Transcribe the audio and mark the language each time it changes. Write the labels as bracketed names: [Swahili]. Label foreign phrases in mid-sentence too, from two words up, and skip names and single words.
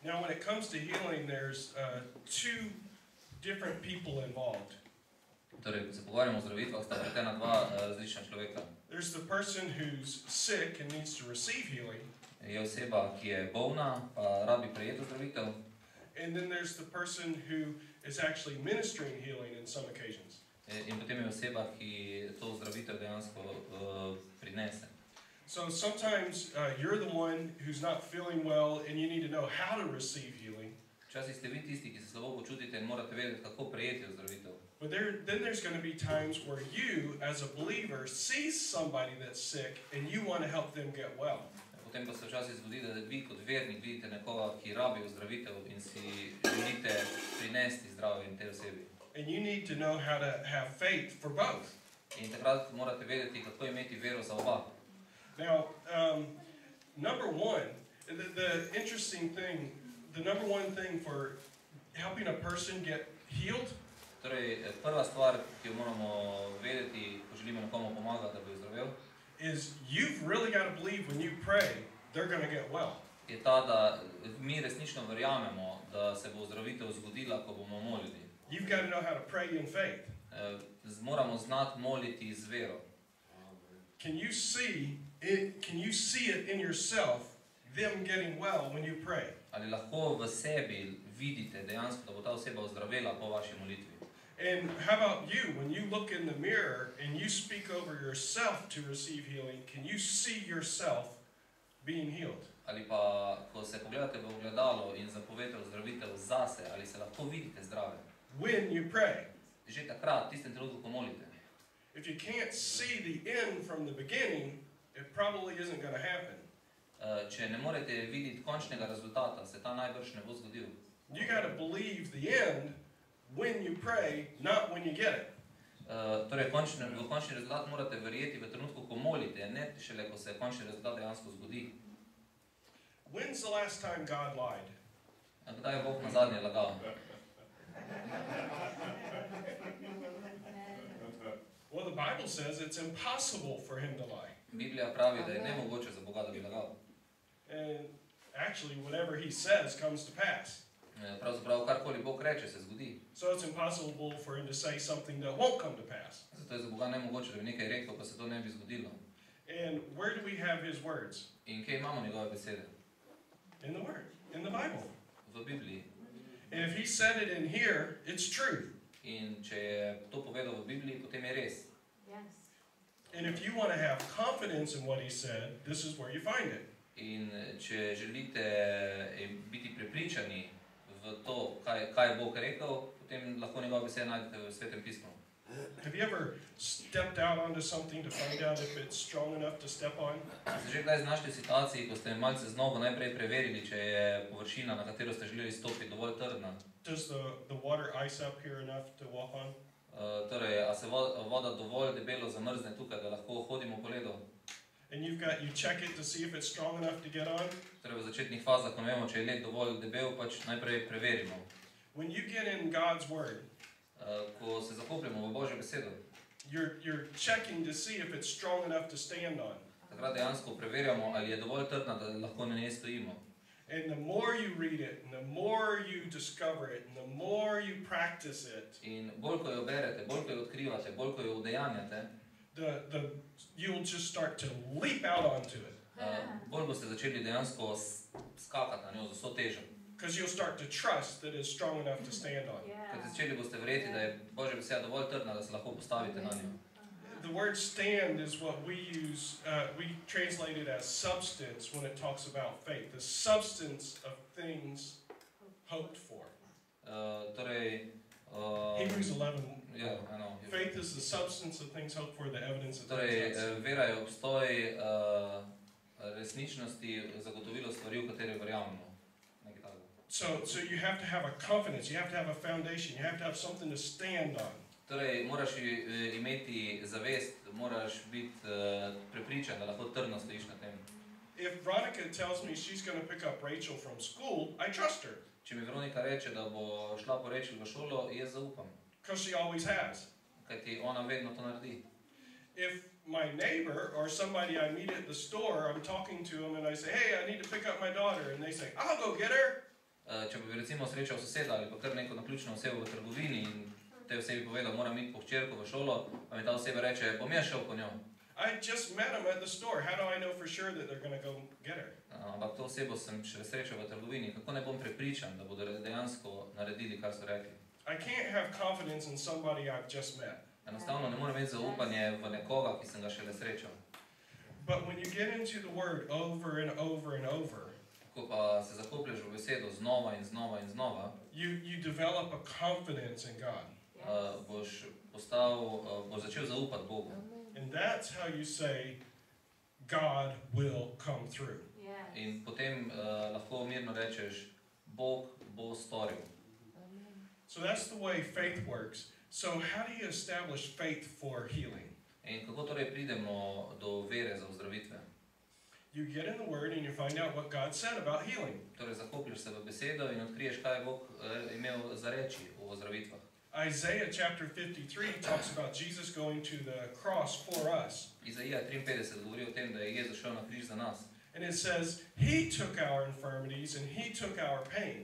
[English] Now, when it comes to healing, there's two different people involved. [Slovenian] Torej, ko se pogovarjamo o zdravitvah, sta vpletena dva različna človeka. [English] There's the person who's sick and needs to receive healing. [Slovenian] Je oseba, ki je bolna, pa rabi prejeti zdravitev. [English] And then there's the person who is actually ministering healing in some occasions. [Slovenian] In potem je oseba, ki to zdravitev dejansko prinese. [English] So sometimes you're the one who's not feeling well and you need to know how to receive healing. [Slovenian] Včasih ste vi tisti, ki se slabo počutite in morate vedeti, kako prejeti zdravitev. [English] But then there's going to be times where you, as a believer, see somebody that's sick and you want to help them get well. [Slovenian] Potem pa se včasih zgodi, da vi kot vernik vidite nekoga, ki rabi zdravitev in si želite prinesti zdravje in tej osebi. [English] And you need to know how to have faith for both. [Slovenian] In takrat morate vedeti, kako imeti vero za oba. [English] Now, number one, the interesting thing, the number one thing for helping a person get healed. [Slovenian] Torej, prva stvar, ki jo moramo vedeti, ko želimo nekomu pomagati, da bi zdravel, [English] is you've really got to believe when you pray, they're going to get well. [Slovenian] Je ta, da mi resnično verjamemo, da se bo zdravitev zgodila, ko bomo molili. [English] You've got to know how to pray in faith. [Slovenian] Moramo znati moliti z vero. [English] Can you see it in yourself, them getting well when you pray? [Slovenian] Ali lahko v sebi vidite dejansko, da bo ta oseba ozdravela po vaši molitvi? [English] And how about you, when you look in the mirror and you speak over yourself to receive healing, can you see yourself being healed? [Slovenian] Ali pa, ko se pogledate v ogledalo in zapovete ozdravitev zase, ali se lahko vidite zdrave? [English] When you pray. [Slovenian] Že takrat, v tistem trenutku, ko molite. [English] If you can't see the end from the beginning, it probably isn't going to happen. [Slovenian] Če ne morete videti končnega rezultata, se ta najbrž ne bo zgodil. [English] You got to believe the end when you pray, not when you get it. [Slovenian] Torej, v končni rezultat morate verjeti v trenutku, ko molite, ne šele, ko se končni rezultat dejansko zgodi. [English] When's the last time God lied? [Slovenian] Kdaj je Bog nazadnje lagal? [English] Well, the Bible says it's impossible for him to lie. [Slovenian] Biblija pravi, da je nemogoče za Boga, da bi lagal. [English] And actually, whatever he says comes to pass. [Slovenian] Pravzaprav, karkoli Bog reče, se zgodi. [English] So it's impossible for him to say something that won't come to pass. [Slovenian] Zato je za Boga nemogoče, da bi nekaj rekel, pa se to ne bi zgodilo. [English] And where do we have his words? [Slovenian] In kje imamo njegove besede? [English] In the Word, in the Bible. [Slovenian] V Bibliji. [English] And if he said it in here, it's true. [Slovenian] In če je to povedal v Bibliji, potem je res. [English] Yes. And if you want to have confidence in what he said, this is where you find it. [Slovenian] In če želite biti prepričani v to, kaj je Bog rekel, potem lahko njegove besede najdete v Svetem pismu. [English] Have you ever stepped out onto something to find out if it's strong enough to step on? [Slovenian] Ste že kdaj znašli v situaciji, ko ste malce z nogo najprej preverili, če je površina, na katero ste želeli stopiti, dovolj trdna? [English] Does the water ice up here enough to walk on? [Slovenian] Torej, a se voda dovolj debelo zamrzne tukaj, da lahko hodimo po ledu? [English] And you check it to see if it's strong enough to get on? [Slovenian] Torej, v začetnih fazah, ko ne vemo, če je led dovolj debel, pač najprej preverimo. [English] When you get in God's Word, [Slovenian] ko se zakopljamo v Božjo besedo, [English] you're checking to see if it's strong enough to stand on. [Slovenian] takrat dejansko preverjamo, ali je dovolj trdna, da lahko na njej stojimo. [English] And the more you read it, and the more you discover it, and the more you practice it, [Slovenian] In bolj ko jo berete, bolj ko jo odkrivate, bolj ko jo udejanjate, [English] you'll just start to leap out onto it. [Slovenian] bolj boste začeli dejansko skakati na njo z vso težo. [English] Because you'll start to trust that it's strong enough to stand on. [Slovenian] Ker začeli boste verjeti, da je Božja beseda dovolj trdna, da se lahko postavite na njo. [English] The word stand is what we use, we translate it as substance when it talks about faith. The substance of things hoped for. [Slovenian] Torej, [English] Hebrews 11. Yeah, I know. Faith is the substance of things hoped for, the evidence of things [Slovenian] Torej, [English] not seen. [Slovenian] vera je obstoj resničnosti, zagotovilo stvari, v katere verjamemo. Nekaj takega. [English] So you have to have a confidence, you have to have a foundation, you have to have something to stand on. [Slovenian] Torej, moraš imeti zavest, moraš biti prepričan, da lahko trdno stojiš na tem. [English] If Veronica tells me she's going to pick up Rachel from school, I trust her. [Slovenian] Če mi Veronika reče, da bo šla po Rachel v šolo, jaz zaupam. [English] Because she always has. [Slovenian] Kajti ona vedno to naredi. [English] If my neighbor or somebody I meet at the store, I'm talking to them and I say, hey, I need to pick up my daughter. And they say, I'll go get her. [Slovenian] Če bi recimo srečal soseda ali pa kar neko naključno osebo v trgovini in tej osebi povedal, moram iti po hčerko v šolo, pa mi ta oseba reče, bom jaz šel po njo. [English] I just met them at the store. How do I know for sure that they're going to go get her? [Slovenian] Ampak to osebo sem še srečal v trgovini, kako ne bom prepričan, da bodo dejansko naredili, kar so rekli. [English] I can't have confidence in somebody I've just met. [Slovenian] Enostavno ne morem imeti zaupanje v nekoga, ki sem ga šele srečal. [English] But when you get into the word over and over and over, [Slovenian] ko pa se zakoplješ v besedo znova in znova in znova, [English] you develop a confidence in God. [Slovenian] Boš začel zaupati Bogu. [English] And that's how you say, God will come through. [Slovenian] In potem lahko mirno rečeš, Bog bo storil. [English] So that's the way faith works. So how do you establish faith for healing? [Slovenian] In kako torej pridemo do vere za ozdravitve? [English] You get in the Word and you find out what God said about healing. [Slovenian] Torej zakoplješ se v besedo in odkriješ, kaj je Bog imel za reči o ozdravitvah. [English] Isaiah chapter 53 talks about Jesus going to the cross for us. [Slovenian] Izaija 53 govori o tem, da je Jezus šel na križ za nas. [English] And it says, He took our infirmities and He took our pain.